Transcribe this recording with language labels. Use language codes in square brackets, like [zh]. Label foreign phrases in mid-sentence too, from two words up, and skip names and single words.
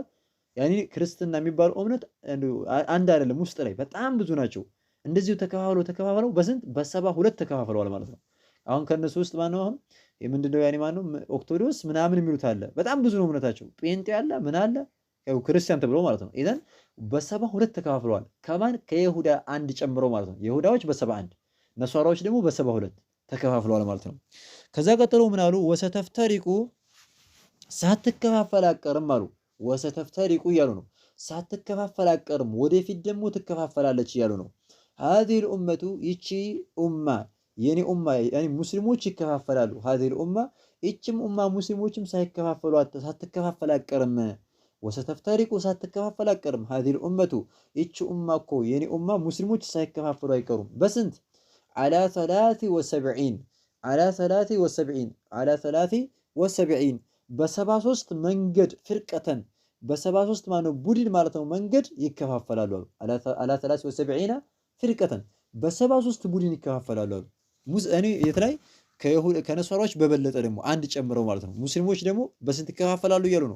[am] ያኒ ክርስትና የሚባለው እምነት አንድ አይደለም፣ ውስጥ ላይ በጣም ብዙ ናቸው። እንደዚሁ ተከፋፍለው በስንት በ72 ተከፋፍለዋል ማለት ነው። አሁን ከነሱ ውስጥ ማነው አሁን ምንድነው ያኒ ማነው ኦርቶዶክስ ምናምን የሚሉት አለ። በጣም ብዙ ነው እምነታቸው። ጴንጤ አለ ምን አለ ያው ክርስቲያን ተብሎ ማለት ነው። ኢዘን በ72 ተከፋፍለዋል። ከማን ከይሁዳ አንድ ጨምሮ ማለት ነው። ይሁዳዎች በ71 ነሷራዎች ደግሞ በ72 ተከፋፍለዋል ማለት ነው። ከዛ ቀጥሎ ምን አሉ? ወሰተፍተሪቁ ሳትከፋፈል አቀርም አሉ። ወሰተፍተሪቁ እያሉ ነው። ሳትከፋፈል አቀርም ወደፊት ደግሞ ትከፋፈላለች እያሉ ነው። [ar] هذه الأمة [am] ይቺ ኡማ የኔ ኡማ ያኒ ሙስሊሞች ይከፋፈላሉ። [ar] هذه الأمة [am] ይቺም ኡማ ሙስሊሞችም ሳትከፋፈል አቀርም ወሰተፍተሪቁ ሳትከፋፈል አቀርም [ar] هذه الأمة [am] ይቺ ኡማ እኮ የኔ ኡማ ሙስሊሞች ሳይከፋፈሉ አይቀሩም። በስንት على 73 على 73 በ73 መንገድ ፍርቀተን በ73 ማነው ቡድን ማለት ነው መንገድ ይከፋፈላሉ አሉ። [ar] على 73 فرقة [am] በ73 ቡድን ይከፋፈላሉ አሉ። እኔ የት ላይ ከነሷራዎች በበለጠ ደግሞ አንድ ጨምረው ማለት ነው። ሙስሊሞች ደግሞ በስንት ይከፋፈላሉ እያሉ ነው?